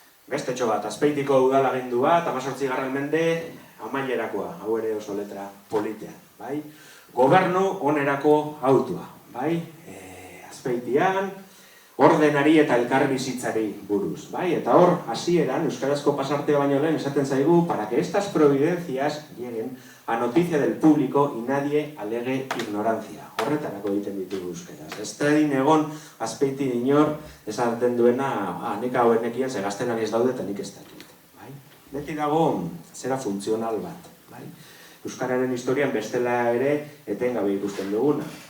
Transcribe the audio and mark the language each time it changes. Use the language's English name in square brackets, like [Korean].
[Basque] Beste txo bat, Azpeitiko udalagindu bat, 18. mende, amaierakoa, hau ere oso letra politea. Gobernu onerako autua. Azpeitian, ordenari eta elkarbizitzari buruz. Eta hor, hasieran, euskarazko pasartea baino lehen esaten zaigu, [Spanish] para que estas providencias lleguen a noticia del público y nadie alegue ignorancia. [Basque] Horretarako egiten ditugu euskeraz. Ez tredin egon Azpeiti inor esaten duena, neka hauen nekien, ze gaztelaniaz daude eta nik ez dakit. Beti dago zera funtzional bat. Euskararen historian bestela ere etengabe ikusten duguna.